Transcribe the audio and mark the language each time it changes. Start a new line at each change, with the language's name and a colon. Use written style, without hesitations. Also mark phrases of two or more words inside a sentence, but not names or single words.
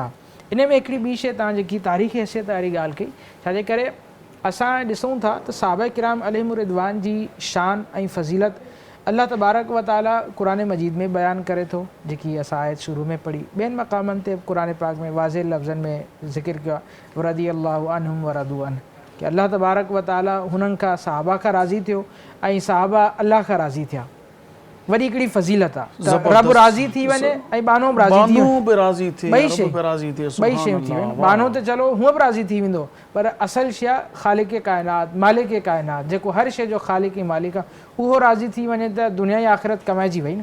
Sindhi: इन में हिकिड़ी ॿी शइ तव्हां जेकी तारीख़ी हैसियत वारी ॻाल्हि कई, छा जे करे असां ॾिसूं था त सहाबा किराम
Arabic: عليهم الرضوان
Sindhi: जी शान ऐं फ़ज़ीलत अल्लाह
Arabic: تبارك وتعالى
Sindhi: क़ुरान मजीद में बयानु करे थो, जेकी असां आयत शुरू में पढ़ी। ॿियनि मक़ामनि ते क़ुरान पाक में वाज़े लफ़्ज़नि में ज़िक्र कयो आहे
Arabic: رضي الله عنهم ورضوا عن,
Sindhi: कि अल्लाह
Arabic: تبارك وتعالى
Sindhi: हुननि खां सहाबा खां राज़ी थियो ऐं सहाबा अल्लाह खां राज़ी थिया। वरी हिकिड़ी फ़ज़ीलत आहे त रब राज़ी थी वञे ऐं बानो बि राज़ी थी वञे, ॿई शयूं थी वञनि। बानो त चलो हूअं बि राज़ी थी वेंदो, पर असल शइ ख़ालिक़ काइनात, मालिक काइनात, जेको हर शइ जो ख़ालिक़ ऐं मालिक आहे, उहो राज़ी थी वञे त दुनिया जी आख़िरत कमाइजी वई न।